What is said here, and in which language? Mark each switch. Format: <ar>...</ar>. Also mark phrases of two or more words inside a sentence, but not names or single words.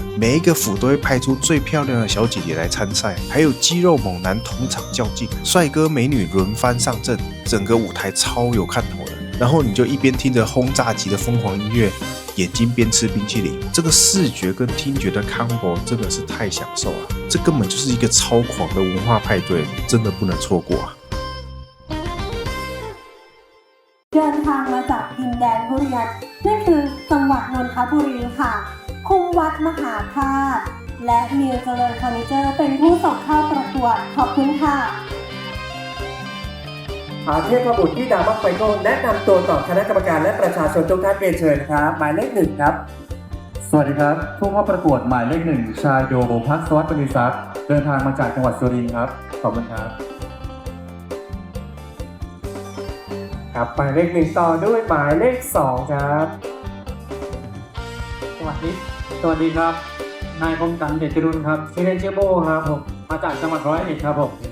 <zh>每一个府都会派出最漂亮的小姐姐来参赛，还有肌肉猛男同场较劲，帅哥美女轮番上阵，整个舞台超有看头的。然后你就一边听着轰炸级的疯狂音乐，眼睛边吃冰淇淋，这个视觉跟听觉的 combo 真的是太享受了。这根本就是一个超狂的文化派对，真的不能错过啊！</zh> <th>เดินทางมาจากดินแดนทุเรียนนั่นคือจังหวัดนนทบุรีค่ะคุมวัดมหาธาตุและมิวเจริญเฟอร์นิเจอร์เป็นผู้ส่งเข้าประกวดขอบคุณค่ะ เทพบุตรที่ดามักไฟโก้แนะนำตัวต่อคณะกรรมการและประชาชนทุกท่านเรียนเชิญครับหมายเลขหนึ่งครับสวัสดีครับผู้เข้าประกวดหมายเลขหนึ่งชายโดภัสวัฒน์ปณิศักดิ์เดินทางมาจากจังหวัดสุรินทร์ครับขอบคุณครับครับหมายเลขหนึ่งต่อด้วยหมายเลขสองครับสวัสดีครับนายคมสันเดชจรุนครับชื่อเล่นชื่อโบครับผมมาจากจังหวัดร้อยเอ็ดครับผม</th>